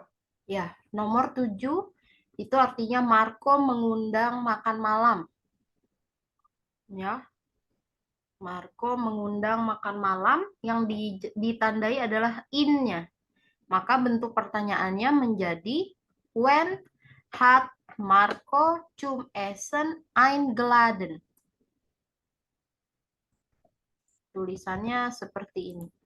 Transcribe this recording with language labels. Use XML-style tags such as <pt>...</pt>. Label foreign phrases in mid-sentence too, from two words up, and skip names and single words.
<id>Ya, nomor 7 itu artinya Marco mengundang makan malam. Ya, Marco mengundang makan malam yang ditandai adalah in-nya. Maka bentuk pertanyaannya menjadi</id> <de>when hat Marco zum Essen eingeladen.</de> <id>Tulisannya seperti ini.</id>